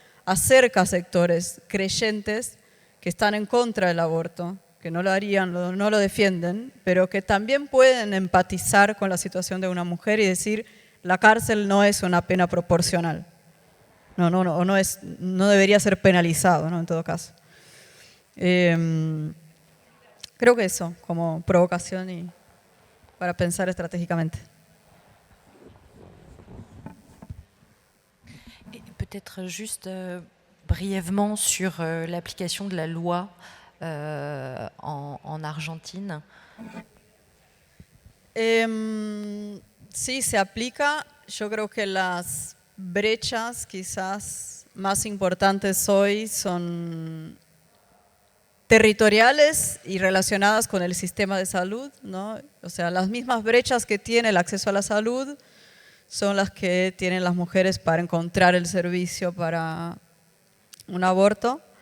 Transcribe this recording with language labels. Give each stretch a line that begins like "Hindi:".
Spanish: Acerca a sectores creyentes que están en contra del aborto, que no lo harían, no lo defienden, pero que también pueden empatizar con la situación de una mujer y decir, la cárcel no es una pena proporcional. No debería ser penalizado, ¿no?, en todo caso. Creo que eso, como provocación y para pensar estratégicamente.
French: Et peut-être juste brièvement sur l'application de la loi en Argentine.
Spanish: Sí, se aplica. Yo creo que las brechas quizás más importantes hoy son territoriales y relacionadas con el sistema de salud, ¿no? O sea, las mismas brechas que tiene el acceso a la salud son las que tienen las mujeres para encontrar el servicio para un aborto.